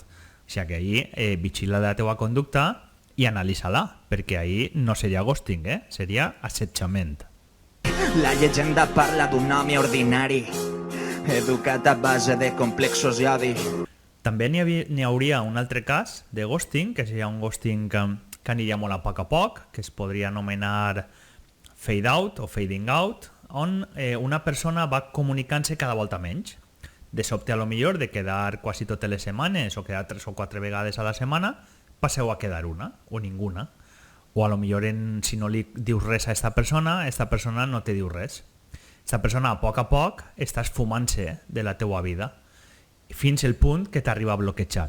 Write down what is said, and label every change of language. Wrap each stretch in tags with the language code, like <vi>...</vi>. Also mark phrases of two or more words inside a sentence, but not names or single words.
<ca>O sigui que ahir vigila la teua conducta i analitza-la, perquè ahir no seria ghosting, seria assetjament. La llegenda parla d'un home ordinari, educat a base de complexos i odi. També n'hi hauria un altre cas de ghosting, que seria un ghosting que aniria molt a poc, que es podria anomenar</ca> <en>fade out</en> <ca>o</ca> <en>fading out,</en> <ca>on una persona va comunicant-se cada volta menys. De sobte, a lo millor, de quedar quasi totes les setmanes o quedar 3 o 4 vegades a la setmana, passeu a quedar una o ninguna. O a lo millor, si no li dius res a aquesta persona no te diu res. Aquesta persona, a poc, està esfumant-se de la teua vida fins al punt que t'arriba a bloquejar.</ca>